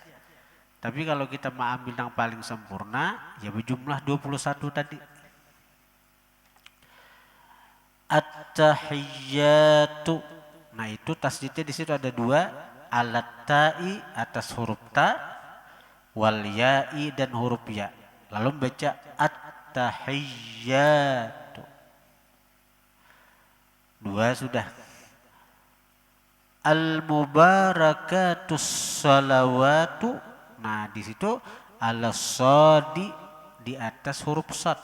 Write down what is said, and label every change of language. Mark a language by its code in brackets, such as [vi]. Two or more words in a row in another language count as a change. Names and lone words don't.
[id] Tapi kalau kita mau ambil yang paling sempurna ya berjumlah 21 tadi. [ar] At-tahiyyatu. [id] Nah itu tasydidnya di situ ada 2, alat ta'i atas huruf ta, [ar] wal ya'i [id] dan huruf ya. Lalu baca at-tahiyyatu. 2 sudah. [ar] Al-mubarakatus salawatu. [id] Nah di situ al-sadi di atas huruf sad.